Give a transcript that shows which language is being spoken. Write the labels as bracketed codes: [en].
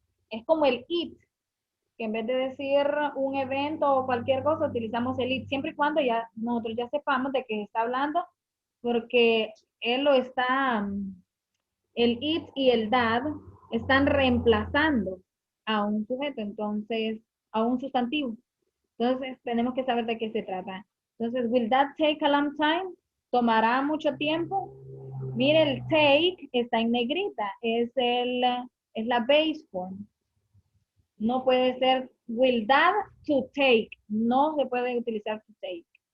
[es] Es como el it, que en vez de decir un evento o cualquier cosa, utilizamos el it, siempre y cuando nosotros ya sepamos de qué está hablando, porque él lo está, el it y el that están reemplazando a un sujeto, entonces, a un sustantivo. Entonces, tenemos que saber de qué se trata. Entonces, [en] will that take a long time? [es] ¿Tomará mucho tiempo? Mire, el take está en negrita, es la [en] base form. [es] No puede ser [en] will that to take. [es] No se puede utilizar [en] to take.